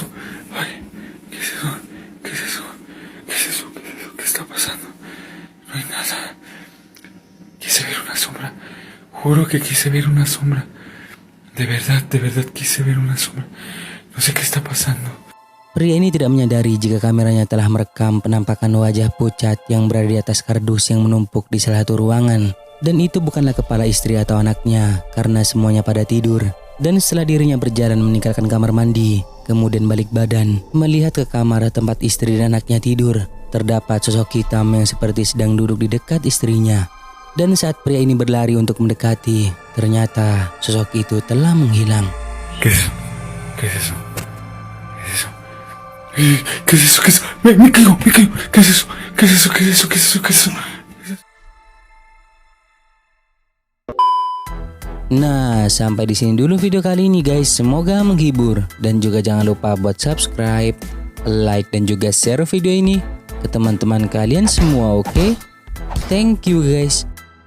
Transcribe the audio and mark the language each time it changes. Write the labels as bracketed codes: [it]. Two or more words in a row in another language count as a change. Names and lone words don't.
[es] Ay, ¿qué es eso? ¿Qué es eso? ¿Qué es eso? ¿Qué es eso? ¿Qué está pasando? No hay nada. Quise ver una sombra. Juro que quise ver una sombra. De verdad quise ver una sombra. No sé qué está pasando. [id] Pria ini tidak menyadari jika kameranya telah merekam penampakan wajah pucat yang berada di atas kardus yang menumpuk di salah satu ruangan. Dan itu bukanlah kepala istri atau anaknya karena semuanya pada tidur. Dan setelah dirinya berjalan meninggalkan kamar mandi, kemudian balik badan, melihat ke kamar tempat istri dan anaknya tidur, terdapat sosok hitam yang seperti sedang duduk di dekat istrinya. Dan saat pria ini berlari untuk mendekati, ternyata sosok itu telah menghilang. [es] ¿Qué es eso? ¿Qué es eso? ¿Qué es eso? ¿Qué es eso? ¿Qué es eso? Me caigo. ¿Qué es eso? ¿Qué es eso? ¿Qué es eso? ¿Qué es eso? ¿Qué es eso? [id] Nah, sampai di sini dulu video kali ini guys. Semoga menghibur dan juga jangan lupa buat subscribe, like dan juga share video ini ke teman-teman kalian semua, oke? [en] Thank you guys.